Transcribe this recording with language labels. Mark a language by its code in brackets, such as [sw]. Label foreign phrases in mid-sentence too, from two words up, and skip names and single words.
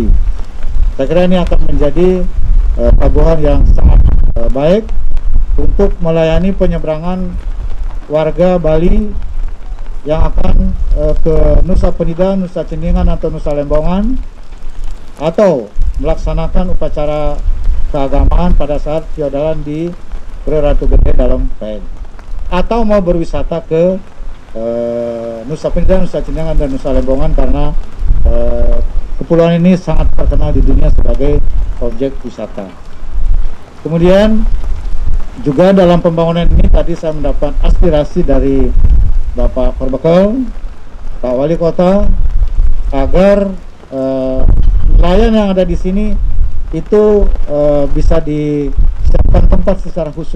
[id] Saya kira ini akan menjadi pelabuhan yang sangat baik untuk melayani penyeberangan warga Bali yang akan ke Nusa Penida, Nusa Ceningan atau Nusa Lembongan, atau melaksanakan upacara keagamaan pada saat feudalan di Pura Ratu Gede dalam PN, atau mau berwisata ke Nusa Penida, Nusa Ceningan, dan Nusa Lembongan karena kepulauan ini sangat terkenal di dunia sebagai objek wisata. Kemudian juga dalam pembangunan ini tadi saya mendapat aspirasi dari Bapak Perbekel, Pak Wali Kota, agar nelayan yang ada di sini itu bisa disiapkan tempat secara khusus.